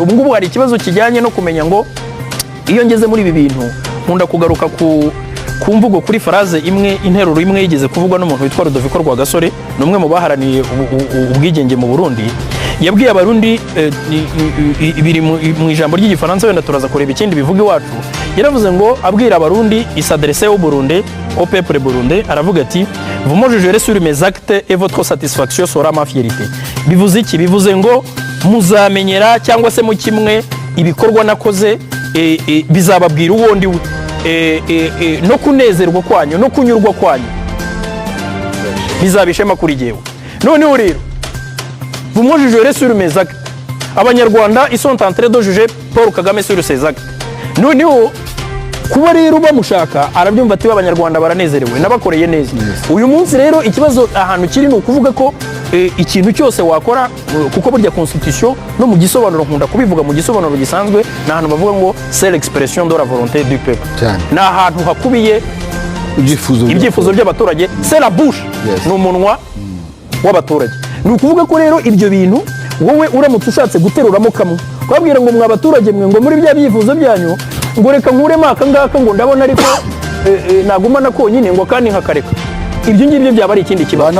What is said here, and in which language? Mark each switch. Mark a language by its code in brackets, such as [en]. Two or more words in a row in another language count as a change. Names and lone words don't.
[rw] Ubu ngubu hari ikibazo kijyanye no kumenya ngo iyo ngeze muri ibi bintu nkunda kugaruka ku mvugo kuri phrase imwe, interuro imwe yigeze kuvugwa n'umuntu witwa Rudoviko Rwagasore, numwe mu baharaniye ubwigenge mu Burundi. Yabwiye abarundi ibiri mu ijambo ry'igifaransa, wenda turaza kureba ikindi bivuga iwacu. Yaravuze ngo abwira abarundi [fr] s'adresser au Burundi, au peuple burundais, [rw] aravuga ati [fr] vous me jugerez sur mes actes et votre satisfaction sera ma fierté. [rw] Bivuze iki? Bivuze ngo muzamenyera cyangwa se mu kimwe ibikorwa nakoze bizababwira uwondi we no kunezerwa kwanyu no kunyurwa kwanyu bizabishema kuri jewe. Noneho rero [fr] vous me jugerez sur mes actes, abanyarwanda ils sont en train de juger Paul Kagame sur ses actes. [rw] Noneho kuba rero bamushaka arabyumva ati abanyarwanda baranezerewe nabakoreye neza. Uyu munsi rero ikibazo ahantu kiri ni ukuvuga ko ikintu cyose wakora kuko burya constitution no mu gisobanuro nkunda kubivuga mu gisobanuro gisanzwe na ahantu bavuga ngo [fr] c'est l'expression de la volonté du peuple. [rw] Na ahantu hakubiye ibyifuzo by'abaturage, [fr] c'est la bouche, [rw] ni umunwa w'abaturage. Ni ukuvuga ko rero ibyo bintu wowe uramutse ushatse guteruramo kamwe kwabwira ngo mwa baturage mwe ngo muri bya byifuzo byanyu ngo reka nkuremo aka ngaka ngo ndabona ariko nagumana konyine ngo kandi nkakareka, ibyo ngibyo byaba ari ikindi kibazo.